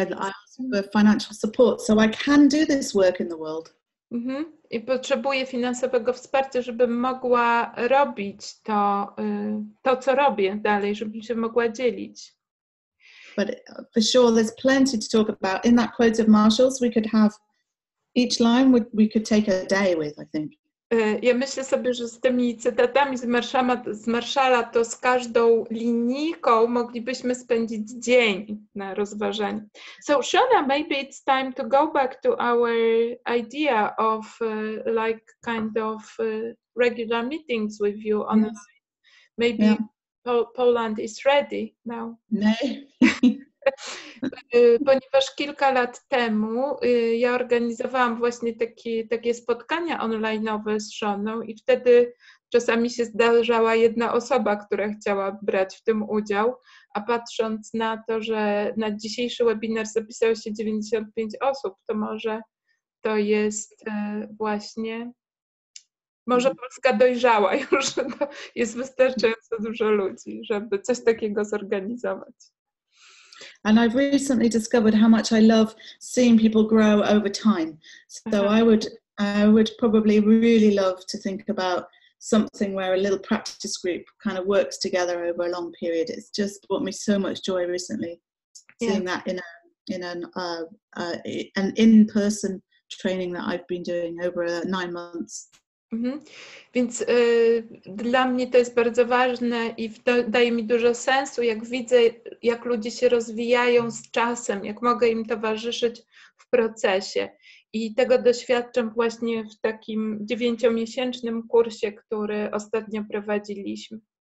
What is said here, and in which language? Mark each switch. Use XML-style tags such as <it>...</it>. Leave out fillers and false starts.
<en>So I ask for financial support so I can do this work in the world.</en> <pl>I potrzebuję finansowego wsparcia, żebym mogła robić to, co robię dalej, żebym się mogła dzielić.</pl> <en>But for sure there's plenty to talk about. In that quote of Marshall's, we could have each line we could take a day with, I think.</en> <pl>Ja myślę sobie, że z tymi cytatami z Marshalla, to z każdą linijką moglibyśmy spędzić dzień na rozważaniu.</pl> <en>So Shona, maybe it's time to go back to our idea of like kind of regular meetings with you online. Maybe Poland is ready now.</en> <pl>No. Ponieważ kilka lat temu ja organizowałam właśnie takie spotkania online'owe z żoną i wtedy czasami się zdarzała jedna osoba, która chciała brać w tym udział, a patrząc na to, że na dzisiejszy webinar zapisało się 95 osób, to może to jest właśnie, może Polska dojrzała już, to jest wystarczająco dużo ludzi, żeby coś takiego zorganizować.</pl> <en>And I've recently discovered how much I love seeing people grow over time. So I would probably really love to think about something where a little practice group kind of works together over a long period. It's just brought me so much joy recently, seeing that in an in-person training that I've been doing over 9 months.</en> <pl>Więc dla mnie to jest bardzo ważne i daje mi dużo sensu, jak widzę, jak ludzie się rozwijają z czasem, jak mogę im towarzyszyć w procesie. I tego doświadczam właśnie w takim 9-miesięcznym kursie, który ostatnio prowadziliśmy.</pl>